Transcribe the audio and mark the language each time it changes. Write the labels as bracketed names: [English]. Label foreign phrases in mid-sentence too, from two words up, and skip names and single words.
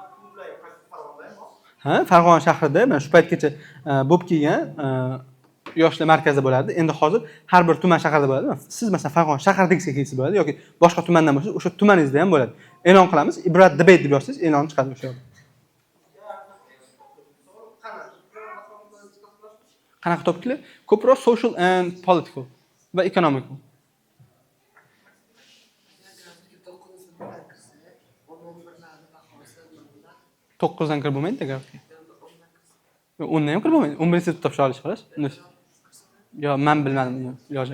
[Uzbek] Ha, Farg'ona shahrida mana shu paytgacha bo'lib kelgan yoshlar markazida bo'lardi. Endi hozir har bir tuman shaharda bo'ladi. Siz masalan Farg'ona shahridagiga kelsa bo'ladi yoki boshqa tumandan bo'lsa, o'sha tumaningizda ham bo'ladi. E'lon qilamiz. Ibrat debate deb yozsangiz, e'lon chiqadi o'sha yerda. Qanaqa topkilar? Ko'proq [English] social and political [Uzbek] va economical. 9dan kirib bo'lmaydi gapga. 10dan ham kirib bo'lmaydi. 11 sinfda topshira olish xolos. Yo, men bilmadim iloji.